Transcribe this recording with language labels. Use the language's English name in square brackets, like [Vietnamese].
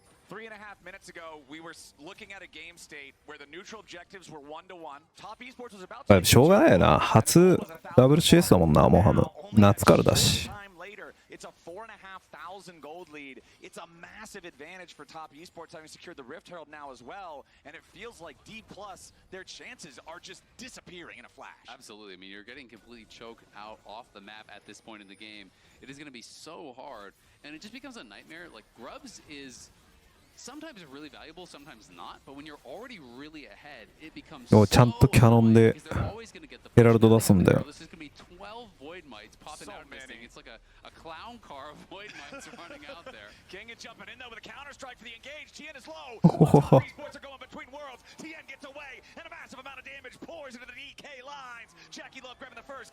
[English] 3.5 minutes ago, we were looking at a game state where the neutral objectives were 1-1. Top Esports was about to [Japanese] しょうがないよな。初 WCS だもんな、モハム。夏からだし。 [English] It's a 4,500 gold lead. It's a massive advantage for Top Esports having secured the Rift Herald now as well. And it feels like D+, their chances are just disappearing in a flash. Absolutely. I mean, you're getting completely choked out off the map at this point in the game. It is going to be so hard. And it just becomes a nightmare. Like, Grubs is sometimes really valuable, sometimes not. But when you're already really ahead, it becomes so [Japanese] ちゃんとキャノンでヘラルド出すんだよ。 [English] This is going to be 12 Void Mites popping out of this thing. It's like a clown car of Void Mites running out there. King is jumping in though with a counter strike for the engage. Tien is low. Top Esports are going between worlds. Tien gets away, and a massive amount of damage pours into the DK lines. Jackie Love grabbing the first.